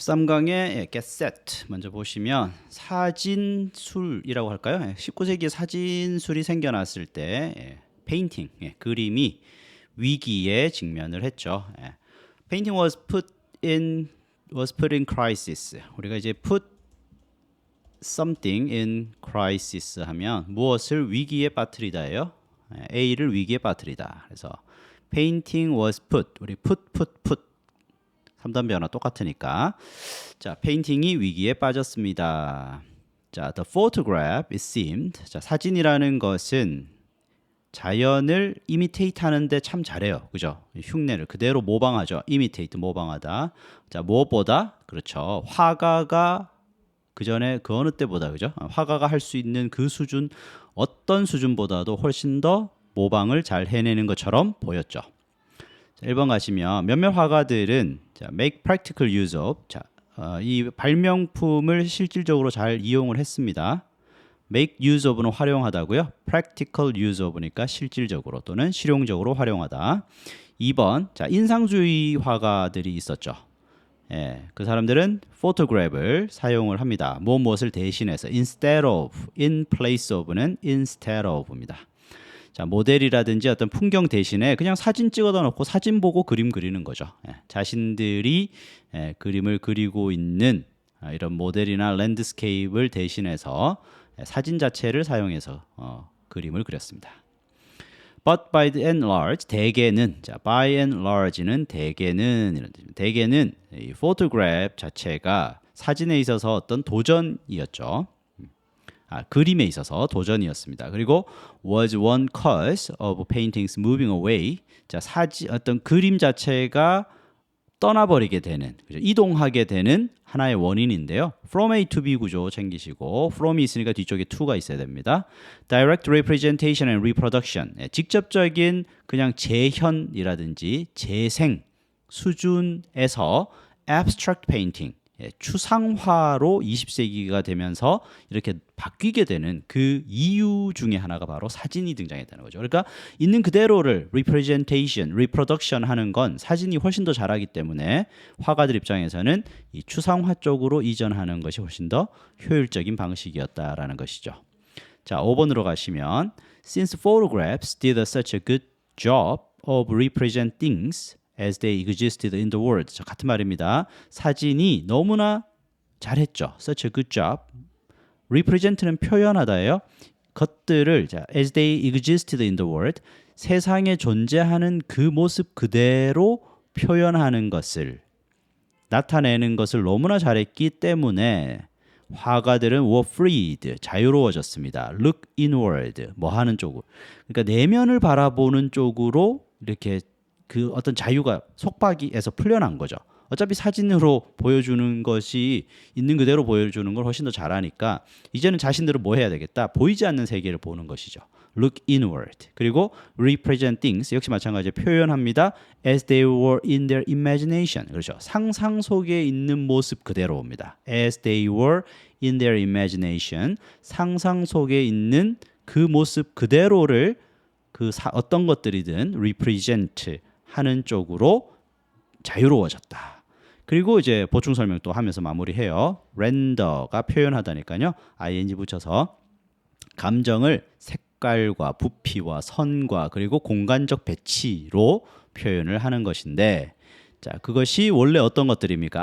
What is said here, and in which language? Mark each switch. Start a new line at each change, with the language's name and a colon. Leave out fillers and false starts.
Korean: 13강의 Get Set 먼저 보시면 사진술이라고 할까요? 19세기에 사진술이 생겨났을 때 페인팅, 그림이 위기에 직면을 했죠.
English: Painting was put in crisis.
Korean: 우리가 이제
English: put something in crisis
Korean: 하면 무엇을 위기에 빠뜨리다예요. A를 위기에 빠뜨리다. 그래서
English: painting was put.
Korean: 우리 put 3단 변화 똑같으니까. 자, 페인팅이 위기에 빠졌습니다.
English: 자, the photograph it seemed.
Korean: 자, 사진이라는 것은 자연을 imitate 하는데 참 잘해요. 그죠? 흉내를 그대로 모방하죠. imitate 모방하다. 자, 무엇보다 그렇죠. 화가가 그 전에 그 어느 때보다 그죠? 화가가 할 수 있는 그 수준 어떤 수준보다도 훨씬 더 모방을 잘 해내는 것처럼 보였죠. 자, 1번 가시면 몇몇 화가들은 자,
English: make practical use of
Korean: 자, 이 발명품을 실질적으로 잘 이용을 했습니다.
English: make use of
Korean: 는 활용하다고요.
English: practical use of
Korean: 니까 실질적으로 또는 실용적으로 활용하다. 2번 자, 인상주의 화가들이 있었죠. 그 사람들은 photograph을 사용을 합니다. 무엇을 대신해서
English: instead of, in place of는 instead of입니다.
Korean: 자, 모델이라든지 어떤 풍경 대신에 그냥 사진 찍어다 놓고 사진 보고 그림 그리는 거죠. 자신들이 그림을 그리고 있는 이런 모델이나 랜드스케이프를 대신해서 사진 자체를 사용해서 그림을 그렸습니다.
English: But by and large,
Korean: 대개는 자,
English: by and large는
Korean: 대개는 이런 뜻입니다. 대개는 이 photograph 자체가 사진에 있어서 어떤 도전이었죠. 그림에 있어서 도전이었습니다. 그리고
English: was one cause of paintings moving away.
Korean: 자, 어떤 그림 자체가 떠나버리게 되는, 그죠? 이동하게 되는 하나의 원인인데요.
English: From A to B
Korean: 구조 챙기시고 from이 있으니까 뒤쪽에 to가 있어야 됩니다.
English: Direct representation and reproduction.
Korean: 직접적인 그냥 재현이라든지 재생 수준에서
English: abstract painting.
Korean: 추상화로 20세기가 되면서 이렇게 바뀌게 되는 그 이유 중에 하나가 바로 사진이 등장했다는 거죠. 그러니까 있는 그대로를
English: representation, reproduction
Korean: 하는 건 사진이 훨씬 더 잘하기 때문에 화가들 입장에서는 이 추상화 쪽으로 이전하는 것이 훨씬 더 효율적인 방식이었다라는 것이죠. 자, 5번으로 가시면
English: Since photographs did such a good job of representing things as they existed in the world.
Korean: 자, 같은 말입니다. 사진이 너무나 잘했죠.
English: Such a good job.
Korean: Represent는 표현하다예요. 것들을 자,
English: as they existed in the world.
Korean: 세상에 존재하는 그 모습 그대로 표현하는 것을 나타내는 것을 너무나 잘했기 때문에 화가들은
English: were freed,
Korean: 자유로워졌습니다.
English: Look inward,
Korean: 뭐 하는 쪽으로. 그러니까 내면을 바라보는 쪽으로 이렇게 그 어떤 자유가 속박이에서 풀려난 거죠. 어차피 사진으로 보여주는 것이 있는 그대로 보여주는 걸 훨씬 더 잘하니까 이제는 자신들은 뭐 해야 되겠다? 보이지 않는 세계를 보는 것이죠.
English: Look inward.
Korean: 그리고
English: represent things
Korean: 역시 마찬가지로 표현합니다.
English: As they were in their imagination.
Korean: 그렇죠. 상상 속에 있는 모습 그대로입니다.
English: As they were in their imagination.
Korean: 상상 속에 있는 그 모습 그대로를 어떤 것들이든 represent 하는 쪽으로 자유로워졌다. 그리고 이제 보충 설명 또 하면서 마무리해요. 렌더가 표현하다니까요. ing 붙여서 감정을 색깔과 부피와 선과 그리고 공간적 배치로 표현을 하는 것인데 자, 그것이 원래 어떤 것들입니까?